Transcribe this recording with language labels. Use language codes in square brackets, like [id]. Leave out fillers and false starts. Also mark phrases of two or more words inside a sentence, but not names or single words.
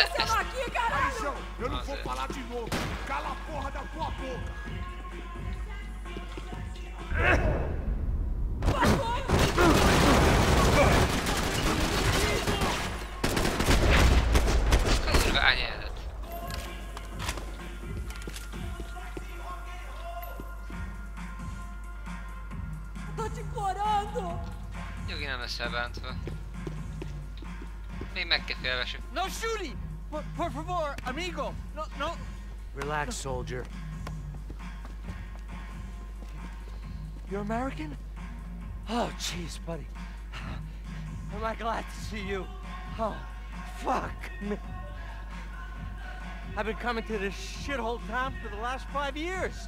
[pt] Eu não vou falar de novo. Cala a porra da tua boca. [hu] Kurva anyádat. [pt] Tô te implorando! [hu] Nyugi nem lesz elbántva. Még meg kell félvessük. [en] No shooting! [es] Por favor, amigo! [en] No! Relax, soldier. You're American? Oh, jeez, buddy. Am I glad to see you? Oh, fuck me. I've been coming to this shithole town for the last 5 years.